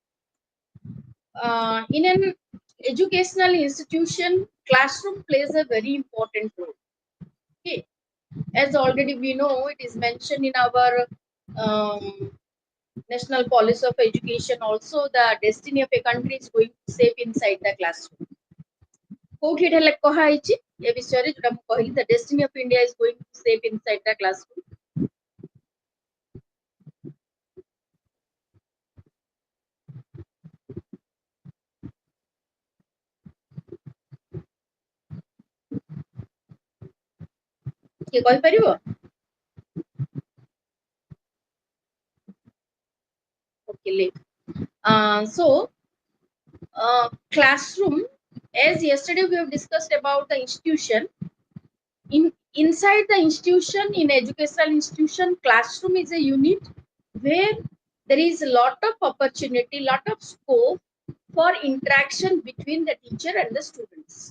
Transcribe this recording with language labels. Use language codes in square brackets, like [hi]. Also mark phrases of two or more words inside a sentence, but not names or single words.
[en] In an educational institution, classroom plays a very important role. Okay, as already we know, it is mentioned in our um, national policy of education. Also, the destiny of a country is going to shape inside the classroom. [or] କୋଉଠି ଏଟା କୁହା ହେଇଛି ଏ ବିଷୟରେ ଯୋଉଟା ମୁଁ କହିଲି, [en] the destiny of India is going to shape inside the classroom. [or] କିଏ କହିପାରିବ? [en] Okay, so classroom, as yesterday we have discussed about the institution, inside the institution, in educational institution, classroom is a unit where there is a lot of opportunity, lot of scope for interaction between the teacher and the students.